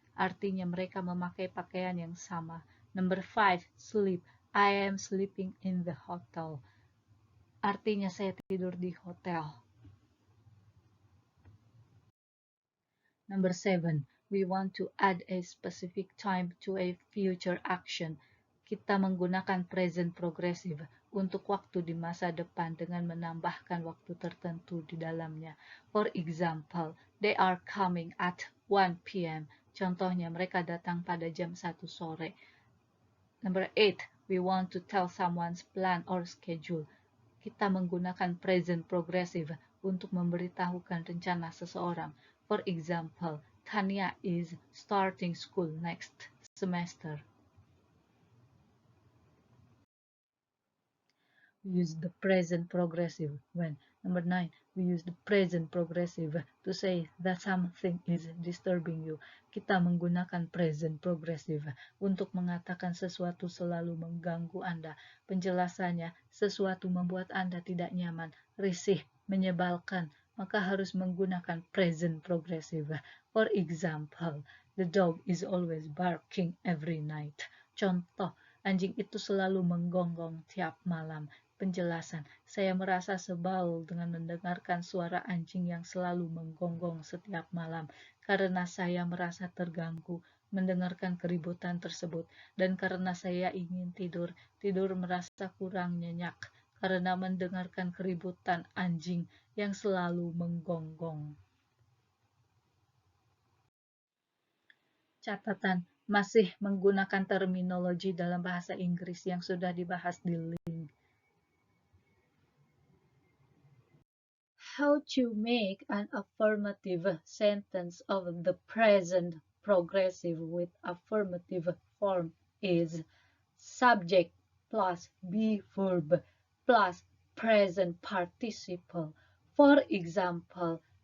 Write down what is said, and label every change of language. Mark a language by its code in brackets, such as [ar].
[id] Artinya mereka memakai pakaian yang sama. [en] Number 5, sleep. I am sleeping in the hotel. [id] Artinya saya tidur di hotel. [en] Number 7, we want to add a specific time to a future action. [id] Kita menggunakan present progressive untuk waktu di masa depan dengan menambahkan waktu tertentu di dalamnya. [en] For example, they are coming at 1 p.m. [id] Contohnya, mereka datang pada jam 1 sore. [en] Number 8, we want to tell someone's plan or schedule. [id] Kita menggunakan present progressive untuk memberitahukan rencana seseorang. [en] For example, Tanya is starting school next semester. We use the present progressive when. Number 9, we use the present progressive to say that something is disturbing you. [id] Kita menggunakan present progressive untuk mengatakan sesuatu selalu mengganggu Anda. Penjelasannya, sesuatu membuat Anda tidak nyaman, risih, menyebalkan, maka harus menggunakan present progressive. [en] For example, the dog is always barking every night. [id] Contoh, anjing itu selalu menggonggong tiap malam. Penjelasan, saya merasa sebal dengan mendengarkan suara anjing yang selalu menggonggong setiap malam karena saya merasa terganggu mendengarkan keributan tersebut dan karena saya ingin tidur merasa kurang nyenyak karena mendengarkan keributan anjing yang selalu menggonggong. Catatan, masih menggunakan terminologi dalam bahasa Inggris yang sudah dibahas di link. [en] How to make an affirmative sentence of the present progressive with affirmative form is subject plus be verb plus present participle. For example,